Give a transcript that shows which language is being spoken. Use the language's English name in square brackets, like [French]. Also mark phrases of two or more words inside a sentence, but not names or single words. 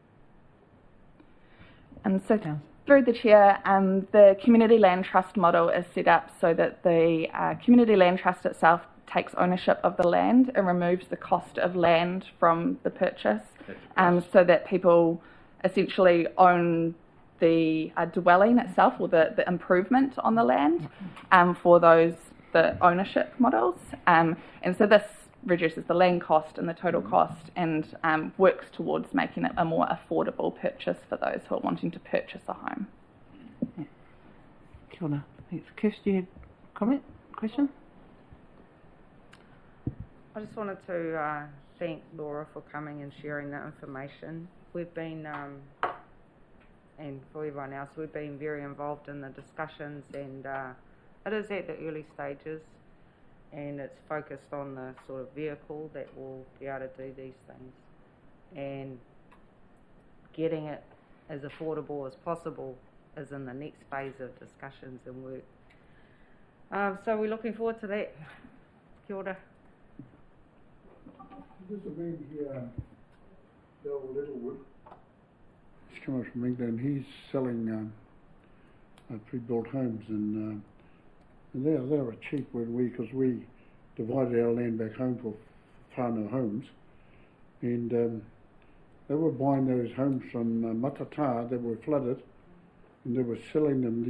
[English] So through the chair, the Community Land Trust model is set up so that the Community Land Trust itself takes ownership of the land and removes the cost of land from the purchase, so that people essentially own the dwelling itself or the improvement on the land for the ownership models. And so this reduces the land cost and the total cost and works towards making it a more affordable purchase for those who are wanting to purchase a home. Yeah. [Māori] Kia ora. [English] Thanks. Kirst, do you have a comment, question? I just wanted to thank Laura for coming and sharing that information. We've been, and for everyone else, we've been very involved in the discussions, and it is at the early stages, and it's focused on the sort of vehicle that will be able to do these things and getting it as affordable as possible is in the next phase of discussions and work. So we're looking forward to that. [Māori] Kia ora. [English] There's a man here, Bill Littlewood. He's coming from England. He's selling pre-built homes, and they were cheap because we divided our land back home for whānau homes, and they were buying those homes from Matata that were flooded, and they were selling them.